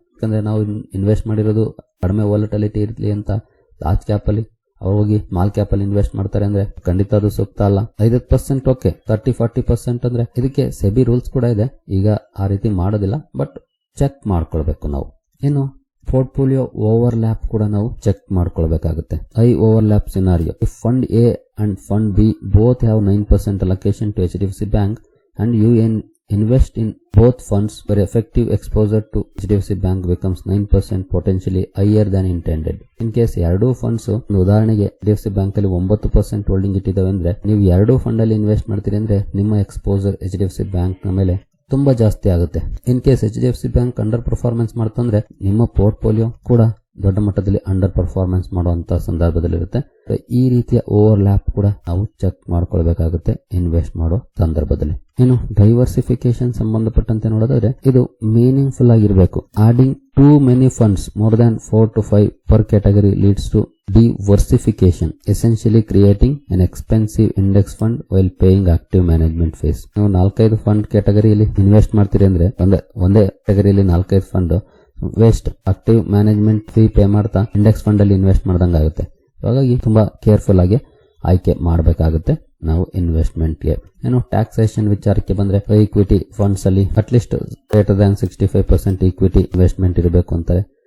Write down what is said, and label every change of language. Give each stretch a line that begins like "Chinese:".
Kannada: ಯಾಕಂದ್ರೆ ನಾವು ಇನ್ವೆಸ್ಟ್ ಮಾಡಿರೋದು ಕಡಿಮೆ ವಾಲಟಿಲಿಟಿ ಇರಲಿ ಅಂತ ಲಾರ್ಜ್ ಕ್ಯಾಪ್ ಅಲ್ಲಿ ಹೋಗಿ ಸ್ಮಾಲ್ ಕ್ಯಾಪ್ ಅಲ್ಲಿ ಇನ್ವೆಸ್ಟ್ ಮಾಡ್ತಾರೆ ಅಂದ್ರೆ ಖಂಡಿತ ಅದು ಸೂಕ್ತ ಅಲ್ಲ. 5% ಓಕೆ, 30-40% ಅಂದ್ರೆ ಇದಕ್ಕೆ ಸೆಬಿ ರೂಲ್ಸ್ ಕೂಡ ಇದೆ. ಈಗ ಆ ರೀತಿ ಮಾಡೋದಿಲ್ಲ, ಬಟ್ ಚೆಕ್ ಮಾಡ್ಕೊಳ್ಬೇಕು ನಾವು. ಇನ್ನು ಪೋರ್ಟ್ಫೋಲಿಯೋ ಓವರ್ಲ್ಯಾಪ್ ಕೂಡ ನಾವು check ಮಾಡ್ಕೊಳ್ಬೇಕಾಗುತ್ತೆ.
English: High overlap scenario, if fund A and fund B both have 9% allocation to HDFC Bank and you invest in both funds where effective exposure to HDFC Bank becomes 9% potentially higher than intended.
Kannada: In case ಎರಡೂ funds ಉದಾಹರಣೆಗೆ HDFC bank ಅಲ್ಲಿ 9% holding ಇಟ್ಟಿದ್ದಾವೆ ಅಂದ್ರೆ ನೀವು ಎರಡೂ fund ಅಲ್ಲಿ invest ಮಾಡ್ತೀರಿ ಅಂದ್ರೆ ನಿಮ್ಮ ಎಕ್ಸ್ಪೋಜರ್ HDFC ಬ್ಯಾಂಕ್ ನ ಮೇಲೆ ತುಂಬಾ ಜಾಸ್ತಿ ಆಗುತ್ತೆ. In case HDFC bank under performance ಮಾಡ್ತಂದ್ರೆ ನಿಮ್ಮ ಪೋರ್ಟ್ಫೋಲಿಯೋ ಕೂಡ ದೊಡ್ಡ ಮಟ್ಟದಲ್ಲಿ ಅಂಡರ್ ಪರ್ಫಾರ್ಮೆನ್ಸ್ ಮಾಡುವಂತ ಸಂದರ್ಭದಲ್ಲಿರುತ್ತೆ. ಈ ರೀತಿಯ ಓವರ್ಲ್ಯಾಪ್ ಕೂಡ ನಾವು ಚೆಕ್ ಮಾಡ್ಕೊಳ್ಬೇಕಾಗುತ್ತೆ ಇನ್ವೆಸ್ಟ್ ಮಾಡೋ ಸಂದರ್ಭದಲ್ಲಿ. ಇನ್ನು ಡೈವರ್ಸಿಫಿಕೇಶನ್ ಸಂಬಂಧಪಟ್ಟಂತೆ ನೋಡೋದಾದ್ರೆ ಇದು ಮೀನಿಂಗ್ಫುಲ್ ಆಗಿರಬೇಕು.
English: Adding too many funds more than 4 to 5 per category leads to diversification, essentially creating an expensive index fund while paying active management fees.
Kannada: ನೀವು 4-5 ಫಂಡ್ ಕ್ಯಾಟಗರಿಯಲ್ಲಿ ಇನ್ವೆಸ್ಟ್ ಮಾಡ್ತೀರಿ ಅಂದ್ರೆ ಒಂದೇ ಕ್ಯಾಟಗರಿಯಲ್ಲಿ 4-5 fund waste active management fee pay ಮಾಡ್ತಾ index fund ಅಲ್ಲಿ invest ಮಾಡ್ದಂಗಾಗುತ್ತೆ. ಹಾಗಾಗಿ ತುಂಬಾ careful ಆಗಿ ಆಯ್ಕೆ ಮಾಡಬೇಕಾಗುತ್ತೆ ನಾವು ಇನ್ವೆಸ್ಟ್ಮೆಂಟ್ಗೆ. ಟ್ಯಾಕ್ಸೇಷನ್ ವಿಚಾರಕ್ಕೆ ಬಂದ್ರೆ ಈಕ್ವಿಟಿ ಫಂಡ್ಸ್ ಅಲ್ಲಿ
English: at least greater than
Kannada: 65% equity investment ಇರಬೇಕು ಅಂತಾರೆ.